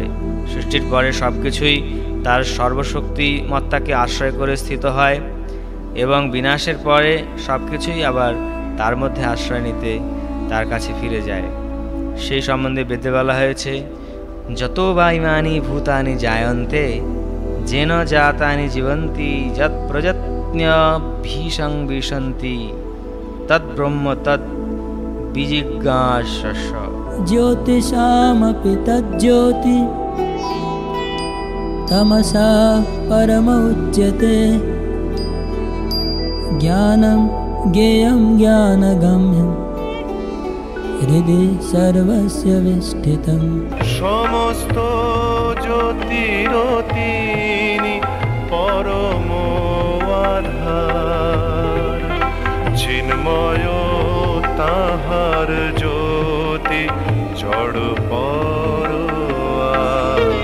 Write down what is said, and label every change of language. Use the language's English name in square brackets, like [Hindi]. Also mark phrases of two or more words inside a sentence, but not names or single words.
[Bangla] সৃষ্টির পরে সবকিছুই তার সর্বশক্তিমত্তাকে আশ্রয় করে স্থিত হয় এবং বিনাশের পরে সবকিছুই আবার তার মধ্যে আশ্রয় নিতে তার কাছে ফিরে যায়। সেই সম্বন্ধে বেদে বলা হয়েছে, [Sanskrit] যত বা ইমানি ভূতানি জায়ন্তে যেন জাতানি জীবন্তি যৎ প্রযত্ন্যভীষং বিশন্তি তৎ ব্রহ্ম তৎ বিজিজ্ঞাসস্য। ज्योतिषामपि तज्ज्योति तमसा परमुच्यते ज्ञानं ज्ञेयं ज्ञानगम्यं हृदि सर्वस्य विष्ठितम्। [Bangla] সমস্ত জ্যোতির তিনি পরম আধার, চিন্ময় তাহার জ্যোতি জড় পরোয়ার।